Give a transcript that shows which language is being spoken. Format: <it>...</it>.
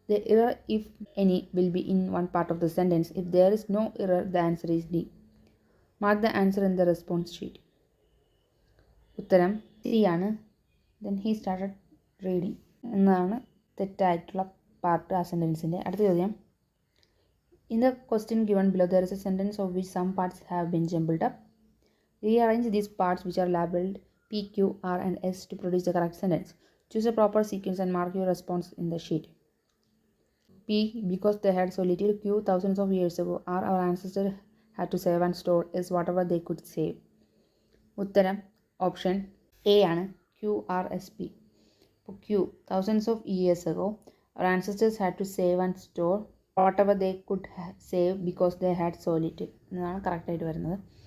<en>The error if any will be in one part of the sentence. If there is no error the answer is D. Mark the answer in the response sheet.</en> <ml>ഉത്തരം C ആണ്,</ml> <en>then he started reading</en> <ml>എന്നതാണ് തെറ്റായിട്ടുള്ള part ആ സെൻറ്റൻസിൻ്റെ. അടുത്ത ചോദ്യം.</ml> <en>In the question given below, there is a sentence of which some parts have been jumbled up. Rearrange these parts which are labeled P, Q, R, and S to produce the correct sentence. Choose a proper sequence and mark your response in the sheet. P, because they had so little. Q, thousands of years ago. R, our ancestors had to save and store. S, whatever they could save.</en> <ml>ഉത്തരം option A ആണ്, QRSP.</ml> <en>Q, thousands of years ago. Our ancestors had to save and store whatever they could save because they had so little</en> <ml>എന്നാണ് കറക്റ്റായിട്ട് വരുന്നത്.</ml>